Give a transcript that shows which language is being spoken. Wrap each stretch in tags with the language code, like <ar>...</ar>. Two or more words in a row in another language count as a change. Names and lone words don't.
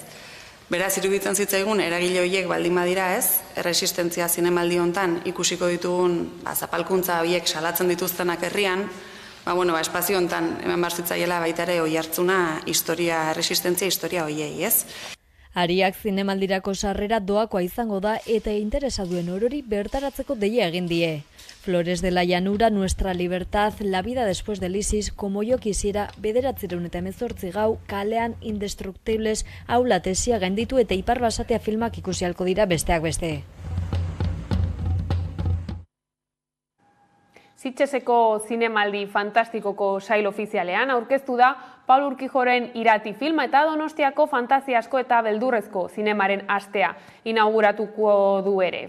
<eu>Beraz, iruditzen zitzaigun eragile horiek baldin badira ez, erresistentzia zinemaldi hontan ikusiko ditugun zapalkuntza horiek salatzen dituztenak herrian, espazio hontan hemen behar zitzaiela baita ere oihartzuna erresistentzia historia horiei ez. Ariak zinemaldirako sarrera doakoa izango da eta interesa duen orori bertaratzeko deia egin die. Flores de la Llanura, Nuestra Libertad, La vida después del ISIS, Como yo quisiera, 918 gau, kalean Indestructibles, Aula tesia gainditu eta Ipar Basatia filmak ikusi ahalko dira besteak beste. Sitgeseko zinemaldi fantastikoko sail ofizialean aurkeztu da Paul Urquijoren Irati filma eta Donostiako fantasiasko eta beldurrezko zinemaren astea inauguratuko du ere.</eu>